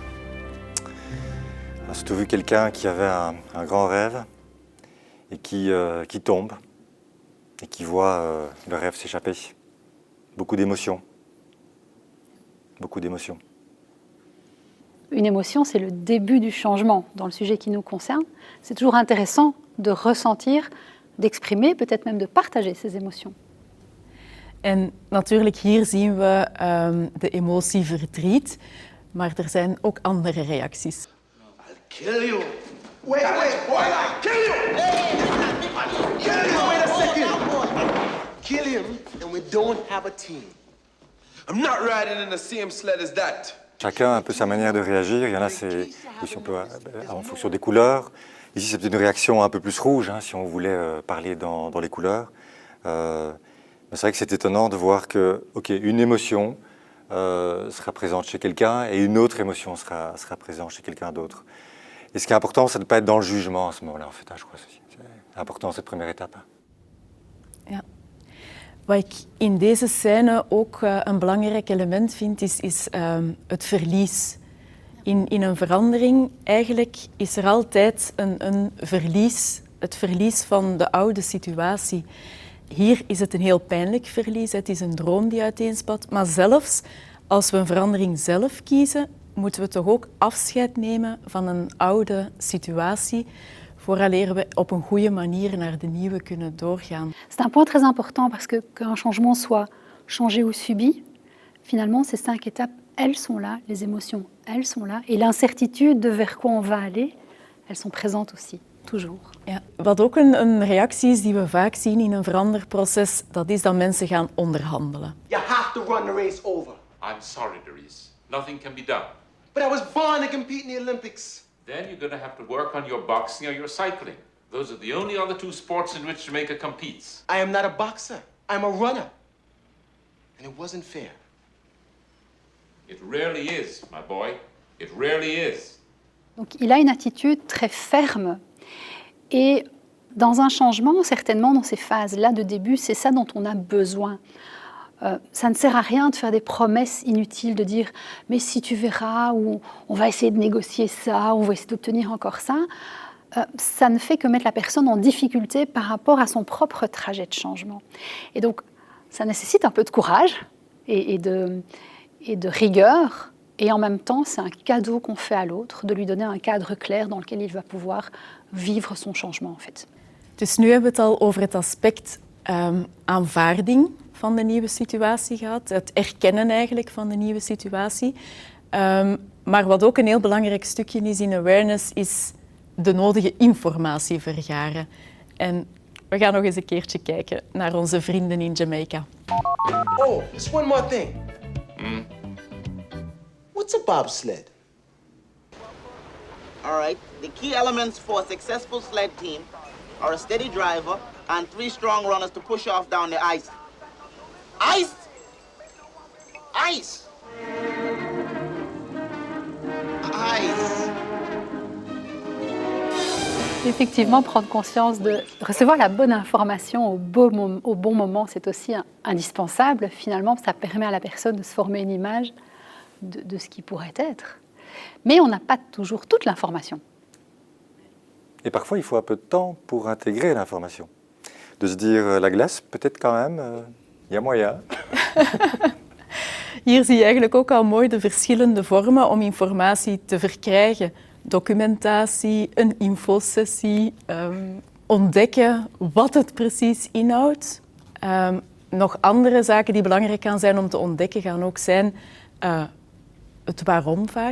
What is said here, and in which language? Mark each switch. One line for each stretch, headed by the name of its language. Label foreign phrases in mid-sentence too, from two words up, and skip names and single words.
French: On a surtout vu quelqu'un qui avait un grand rêve et qui tombe et qui voit le rêve s'échapper. Beaucoup d'émotions. Beaucoup d'émotions. Une émotion, c'est le début du changement dans le sujet qui nous concerne. C'est toujours intéressant de ressentir, d'exprimer, peut-être même de partager ces émotions.
Dutch: En natuurlijk hier zien we de emotie verdriet, maar er zijn ook andere reacties.
English: I'll kill you. Wait, boy, I'll kill you. I'll kill you. Wait a second. Kill him and we don't have a team. I'm not riding in the same sled as that.
French: Chacun a un peu sa manière de réagir. Il y en a, c'est si on peut, en fonction des couleurs. Ici, c'est une réaction un peu plus rouge, hein, si on voulait parler dans les couleurs. Mais c'est vrai que c'est étonnant de voir que, ok, une émotion sera présente chez quelqu'un et une autre émotion sera présente chez quelqu'un d'autre. Et ce qui est important, c'est de ne pas être dans le jugement à ce moment-là, en fait, hein, je crois. C'est important, cette première étape.
Dutch: Ja. Wat ik in deze scène ook een belangrijk element vind, is het verlies. In een verandering, eigenlijk is er altijd een verlies, het verlies van de oude situatie. Hier is het een heel pijnlijk verlies, het is een droom die uiteenspat. Maar zelfs als we een verandering zelf kiezen, moeten we toch ook afscheid nemen van een oude situatie, vooraleer we op een goede manier naar de nieuwe kunnen doorgaan.
French: C'est un point très important parce que qu'un changement soit changé ou subi, finalement ces 5 étapes, elles sont là, les émotions, elles sont là. Et l'incertitude de vers quoi on va aller, elles sont présentes aussi. Toujours.
Dutch: Ja, wat ook een reactie is die we vaak zien in een veranderproces, dat is dat mensen gaan onderhandelen.
English: You have to run the race over. I'm sorry, Dries. Nothing can be done. But I was born to compete in the Olympics. Then you're going to have to work on your boxing or your cycling. Those are the only other 2 sports in which Jamaica competes. I am not a boxer. I'm a runner. And it wasn't fair. It rarely is, my boy. It rarely is.
French: Donc il a une attitude très ferme. Et dans un changement, certainement dans ces phases-là de début, c'est ça dont on a besoin. Ça ne sert à rien de faire des promesses inutiles, de dire « mais si tu verras » ou « on va essayer de négocier ça » ou « on va essayer d'obtenir encore ça ». Ça ne fait que mettre la personne en difficulté par rapport à son propre trajet de changement. Et donc, ça nécessite un peu de courage et de rigueur. Et en même temps, c'est un cadeau qu'on fait à l'autre, de lui donner un cadre clair dans lequel il va pouvoir vivre son changement, en fait.
Dutch: Dus nu hebben we het al over het aspect aanvaarding van de nieuwe situatie gehad. Het erkennen eigenlijk van de nieuwe situatie. Maar wat ook een heel belangrijk stukje is in awareness, is de nodige informatie vergaren. En we gaan nog eens een keertje kijken naar onze vrienden in Jamaica.
English: Oh, there's one more thing. What's a bobsled? All right. The key elements for a successful sled team are a steady driver and 3 strong runners to push off down the ice. Ice! Ice! Ice!
French: Effectivement, prendre conscience de recevoir la bonne information au bon moment, c'est aussi indispensable. Finalement, ça permet à la personne de se former une image de ce qui pourrait être. Mais on n'a pas toujours toute l'information. Et parfois, il faut un peu de temps pour intégrer l'information. De se dire, la glace, peut-être quand même, y a moyen.
Dutch: Hier zie je eigenlijk ook al mooi de verschillende vormen om informatie te verkrijgen. Documentatie, een infosessie, ontdekken wat het precies inhoudt. Nog andere zaken die belangrijk gaan zijn om te ontdekken gaan ook zijn het waarom vaak.